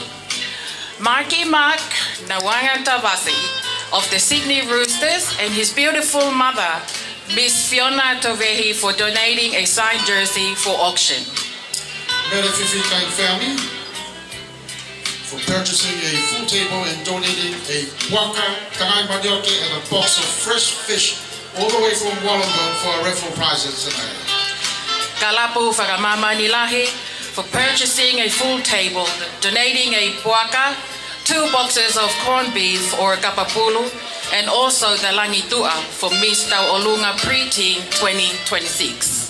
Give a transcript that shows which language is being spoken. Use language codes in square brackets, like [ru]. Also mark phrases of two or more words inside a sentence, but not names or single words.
[en] Marky Mark Nawanga Tavasi of the Sydney Roosters and his beautiful mother, Miss Fiona Tovehi, for donating a signed jersey for auction. Feauini Kanipeli family for purchasing a full table and donating a waka, [to] tangai manioke, [en] and a box of fresh fish all the way from Wollongong for our raffle prizes tonight. Kalapu Whakamama Nilahi for purchasing a full table, donating a waka, 2 boxes of corned beef or kapapulu, and also the langitua for Miss Tauolunga Preteen 2026.